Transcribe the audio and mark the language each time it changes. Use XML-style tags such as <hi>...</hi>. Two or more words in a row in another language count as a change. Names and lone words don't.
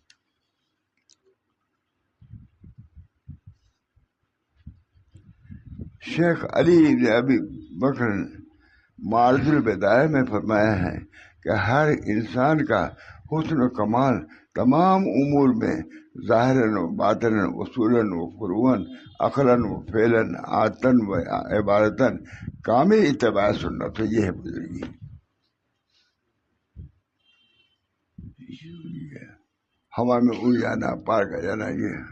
<ur>شیخ علی بن ابی بکر معرض البدایہ میں فرمایا ہے کہ ہر انسان کا حسن و کمال تمام امور میں ظاہراً و باطناً اصولاً و فروعاً عقلاً و فعلاً عادتاً و عبادتاً کامل اتباع سنت. تو یہ ہے بزرگی. ہوا میں اڑ جانا پار کر جانا یہ</ur>